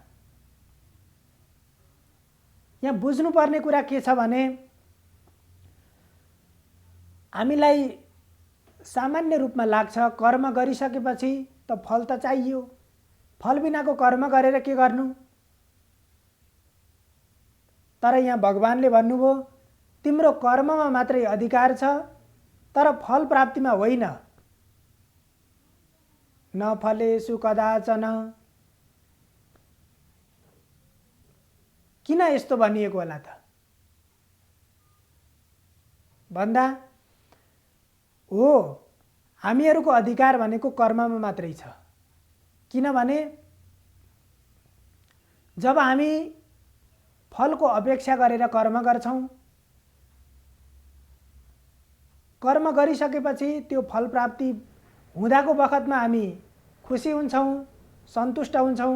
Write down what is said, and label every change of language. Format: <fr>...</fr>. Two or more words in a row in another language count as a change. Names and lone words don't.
<ne>यहाँ बुझ्नुपर्ने कुरा के छ भने हामीलाई सामान्य रूपमा लाग्छ कर्म गरिसकेपछि त फल त चाहियो, फल बिनाको कर्म गरेर के गर्नु? तर यहाँ भगवानले भन्नुभयो तिम्रो कर्ममा मात्रै अधिकार छ, तर फल प्राप्तिमा होइन।</ne> <sa>न फलेषु कदाचन।</sa> <ne>किन यस्तो भनिएको होला त भन्दा हो, हामीहरूको अधिकार भनेको कर्ममा मात्रै छ। किनभने जब हामी फलको अपेक्षा गरेर कर्म गर्छौं, कर्म गरिसकेपछि त्यो फल प्राप्ति हुँदाको बखतमा हामी खुसी हुन्छौं, सन्तुष्ट हुन्छौं।</ne>